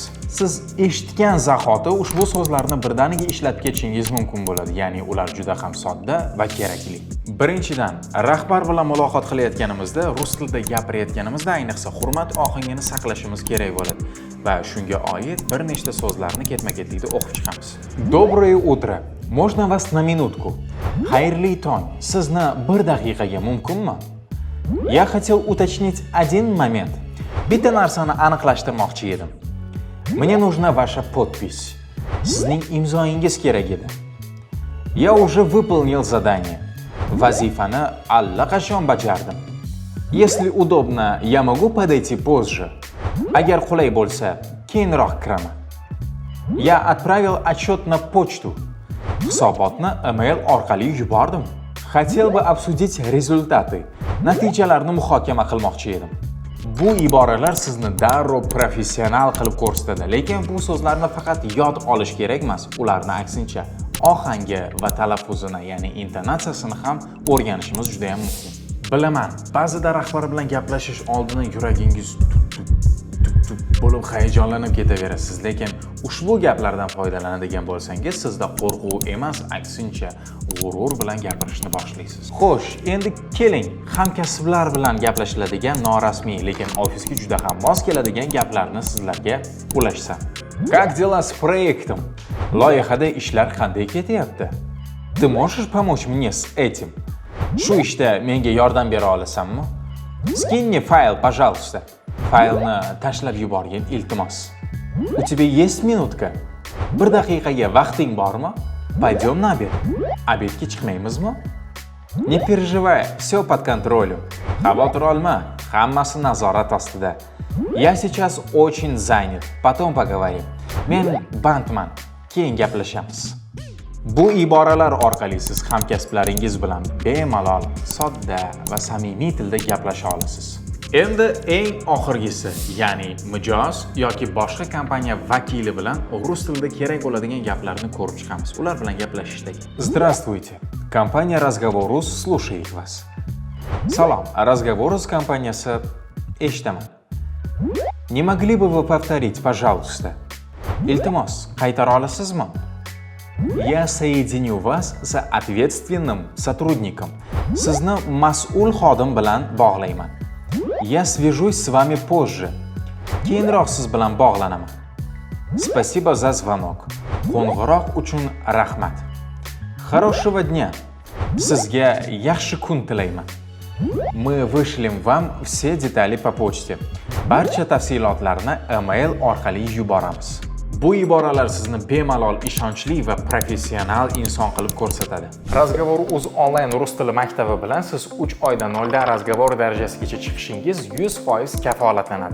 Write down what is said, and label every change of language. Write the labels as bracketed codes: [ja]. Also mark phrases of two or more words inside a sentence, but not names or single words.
[uz] Siz eshitgan zahoti ushbu so'zlarni birdaniga ishlatib ketishingiz mumkin bo'ladi, ya'ni ular juda ham sodda va kerakli. Birinchidan, rahbar bilan muloqot qilayotganimizda, rus tilida gapirayotganimizda ayniqsa hurmat ohangini saqlashimiz kerak bo'ladi va shunga oid bir nechta so'zlarni ketma-ketlikda o'qib chiqamiz. [ru] Доброе утро. Можно вас на минутку? [uz] Xayrli tong. Sizni bir daqiqaga mumkinmi? [ru] Я хотел уточнить один момент. [uz] Bitta narsani aniqlashtirmoqchi edim. [ru] Мне нужна ваша подпись. [uz] Sizning imzoingiz kerak edi. [ru] Я уже выполнил задание. [uz] Vazifani allaqachon bajardim. [ru] Если удобно, я могу подойти позже. [uz] Agar qulay bo'lsa, keyinroq kiraman. [ru] Я отправил отчет на почту. [uz] Hisobotni email orqali yubordim. [ru] Хотел бы обсудить результаты. [uz] Natijalarni muhokama qilmoqchi edim. Bu iboralar sizni darrov professional qilib ko'rsatadi, lekin bu so'zlarni faqat yod olish kerak emas, ularni aksincha ohangi va talaffuzini, ya'ni intonatsiyasini ham o'rganishimiz juda ham muhim. Bilaman, ba'zida rahbar bilan gaplashish oldidan yuragingiz bo'lib hayajonlanib ketaverasiz, lekin ushbu gaplardan foydalanadigan bo'lsangiz, sizda qo'rquv emas, aksincha g'urur bilan gapirishni boshlaysiz. Xo'sh, endi keling, hamkasblar bilan gaplashiladigan norasmiy, lekin ofisga juda ham mos keladigan gaplarni sizlarga ulashsam. [ru] Как дела с проектом? [uz] Loyihada ishlar qanday ketyapti? [ru] Ты можешь помочь мне с этим? [uz] Shu ishda menga yordam bera olasanmi? [ru] Скинь мне файл, пожалуйста. [uz] Faylni tashlab yuborgin, iltimos. [ru] У тебя есть minutка? [uz] Bir daqiqaga vaqting bormi? [ru] Пойдем на обед. [uz] Обедga chiqmaymizmi? [ru] Не переживай, все под контролем. [uz] Xavotir olma, hammasi nazorat ostida. [ru] Я сейчас очень занят. Потом поговорим. [uz] Men bandman. Keyin gaplashamiz. Bu iboralar orqali siz hamkasblaringiz bilan bemalol, sodda va samimiy tilda gaplasha olasiz. Endi eng oxirgisi, ya'ni mijoz yoki boshqa kompaniya vakili bilan rus tilida kerak bo'ladigan gaplarni ko'rib chiqamiz. Ular bilan gaplashishdagi. [ru] Здравствуйте. Компания Разговорус слушает вас. [uz] Salom. Разговорус kompaniyasi eshitaman. [ru] Не могли бы вы повторить, пожалуйста? [uz] Iltimos, qaytara olasizmi? [ru] Я соединю вас с ответственным сотрудником. [uz] Sizni mas'ul xodim bilan bog'layman. [ru] Я свяжусь с вами позже. [uz] Keyinroq siz bilan bog'lanaman. [ru] Спасибо за звонок. [uz] Qo'ng'iroq uchun rahmat. [ru] Хорошего дня. [uz] Sizga yaxshi kun tilayman. [ru] Мы вышлем вам все детали по почте. [uz] Barcha tafsilotlarni email orqali yuboramiz. Bu iboralar sizni bemalol ishonchli va professional inson qilib ko'rsatadi. Razgovor.uz onlayn rus tili maktabi bilan siz 3 oyda 0 dan razgovor darajasigacha chiqishingiz 100% kafolatlanadi.